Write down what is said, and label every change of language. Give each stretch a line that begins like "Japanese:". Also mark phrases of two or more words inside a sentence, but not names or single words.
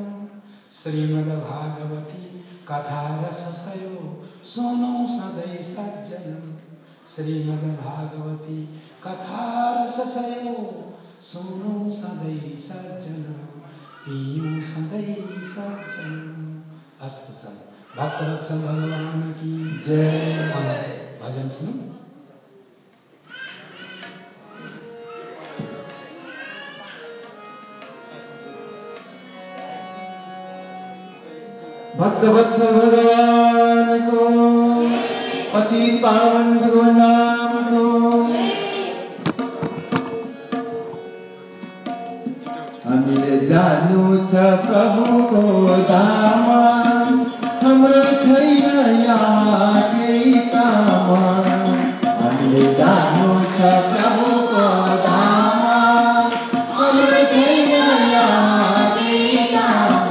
Nepali: श्रीमद्भागवती कथा रसयो सुनौ सधैँ सज्जन। श्रीमद्भागवती कथा रसयो सुनौ सधैँ सज्जन पियूं सधैँ सज्जन।
Hindi: अस्तु सर भक्तवत्सल भगवान की जय। भजन सुनो।
Nepali: भक्तवत्सल भगवान को पतित पावन भगवान नाम को हामीले जानु छ प्रभुको धाममा, हाम्रो छैन यहाँ केही काम। हामीले जानु छ प्रभुको धाममा, हाम्रो छैन यहाँ केही काम।